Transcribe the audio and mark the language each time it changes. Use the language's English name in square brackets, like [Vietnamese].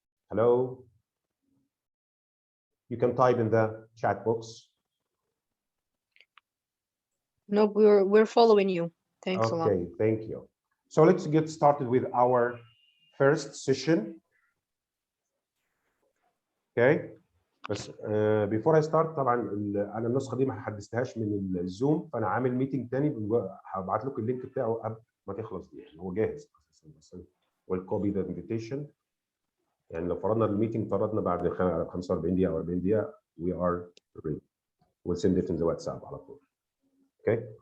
[English] Hello? You can type in the chat box. No, we're following you. Thanks a lot. Okay, thank you. So let's get started with our first session. Okay. [Arabic] بس [English] before I start [Arabic] طبعا انا النسخه دي ما حدثتهاش من الزوم، فانا عامل ميتنج تاني هبعت لكم اللينك بتاعه قبل ما تخلص دي، يعني هو جاهز اساسا. والكوبي ذا انفيتيشن، يعني لو فرضنا الميتنج بعد 45 دقيقه او 40 دقيقه [English] we are ready. We'll send it in the WhatsApp [Arabic] على طول. [English] Okay.